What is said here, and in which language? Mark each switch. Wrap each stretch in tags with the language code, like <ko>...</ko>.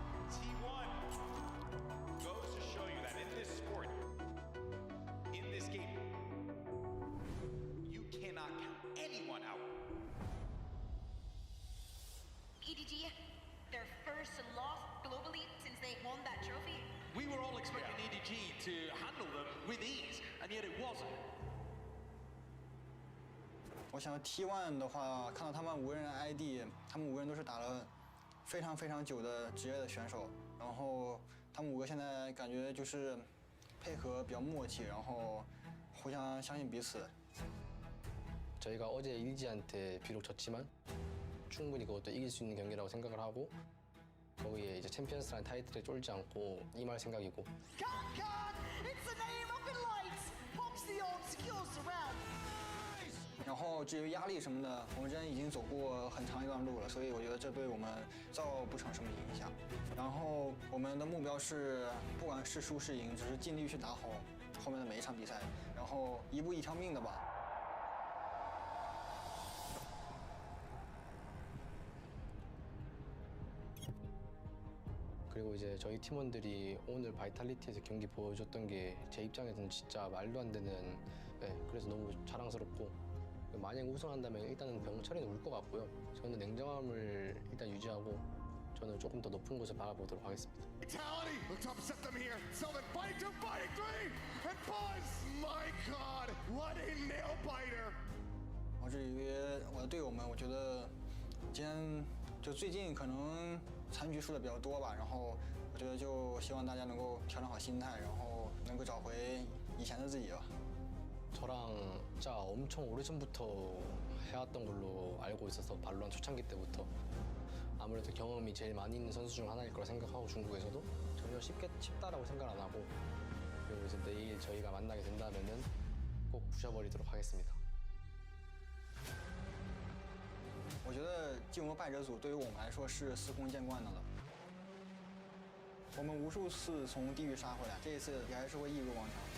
<en>T1 goes to show you that in this sport, in this game, you cannot count anyone out. EDG, their first loss globally since they won that trophy. We were all expecting EDG to handle them with ease, and yet it wasn't.</en> <zh>我想 T1 的话，看到他们5个人的 ID， 他们5个人都是打了非常久的职业的选手，然后他们5个现在感觉就是配合比较默契，然后互相相信彼此。</zh> <ko>저희가 어제 EDG한테 비록 졌지만 충분히 그것도 이길 수 있는 경기라고 생각을 하고 거기에 이제 챔피언스라는 타이틀에 쫄지 않고 임할 생각이고.</ko> <en>It's the name of the lights. Pops the old skills around.</en> <zh>然后至于压力什么的，我们之前已经走过很长一段路了，所以我觉得这对我们造不成什么影响。然后我们的目标是，不管是输是赢，只是尽力去打好后面的每一场比赛，然后一步一条命的吧。</zh> <ko>그리고 이제 저희 팀원들이 오늘 바이탈리티에서 경기 보여줬던 게 제 입장에서는 진짜 말도 안 되는, 그래서 너무 자랑스럽고 만약 우승한다면 일단은 병철이는 울 것 같고요. 저는 냉정함을 일단 유지하고 저는 조금 더 높은 곳을 바라보도록 하겠습니다.</ko> <en>Vitality looks to upset them here. Sylvan fighting 2, fighting 3, and Buzz. My God, what a nail biter!</en> <zh>然后至于我的队友们，我觉得今天就最近可能残局输的比较多吧，然后我觉得就希望大家能够调整好心态，然后能够找回以前的自己吧。</zh> <ko>저랑 진짜 엄청 오래전부터 해왔던 걸로 알고 있어서 발로란트 초창기 때부터 아무래도 경험이 제일 많이 있는 선수 중 하나일 거라 생각하고 중국에서도 전혀 쉽다라고 생각 안 하고 그리고 이제 내일 저희가 만나게 된다면은 꼭 부셔버리도록 하겠습니다.</ko> <zh>我觉得进入败者组对于我们来说是司空见惯的了。我们无数次从地狱杀回来，这一次也还是会一如往常。</zh>